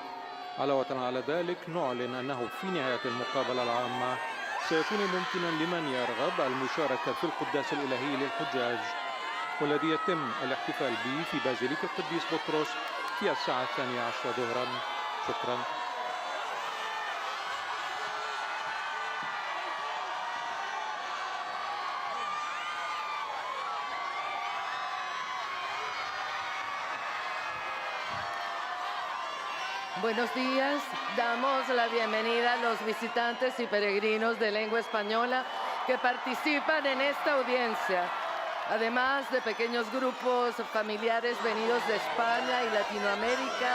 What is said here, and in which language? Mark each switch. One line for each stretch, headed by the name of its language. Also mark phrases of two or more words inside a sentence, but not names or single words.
Arabic: علاوة على ذلك نعلن أنه في نهاية المقابلة العامة سيكون ممكنا لمن يرغب المشاركة في القداس الإلهي للحجاج، والذي يتم الاحتفال به في بازيليك القديس بطرس في الساعة 12 ظهرا. شكرا.
Spanish: Buenos días, damos la bienvenida a los visitantes y peregrinos de lengua española que participan en esta audiencia, además de pequeños grupos familiares venidos de España y Latinoamérica.